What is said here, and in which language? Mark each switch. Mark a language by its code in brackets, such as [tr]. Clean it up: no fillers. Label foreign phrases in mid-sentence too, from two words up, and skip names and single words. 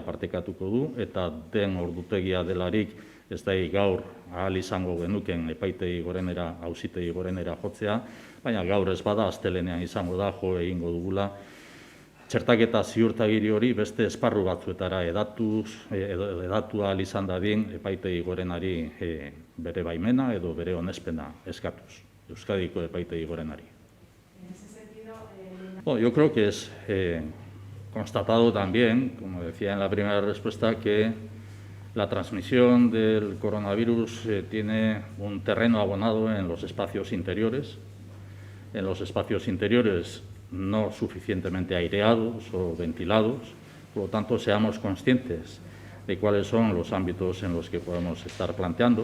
[eu] partekatuko du, eta den ordutegia delarik ez da gaur ahal izango genuken epaitegi gorenera, auzitegi gorenera jotzea, baina gaur ez bada astelenean izango da jo egingo dugula txertaketa ziurtagiri hori beste esparru batzuetara edatu ahal izan dadin epaitegi gorenari bere baimena edo bere onespena eskatuz, Euskadiko epaitegi gorenari. [es] Bueno, yo creo que es constatado también, como decía en la primera respuesta, que la transmisión del coronavirus tiene un terreno abonado en los espacios interiores. En los espacios interiores no suficientemente aireados o ventilados, por lo tanto seamos conscientes de cuáles son los ámbitos en los que podemos estar planteando.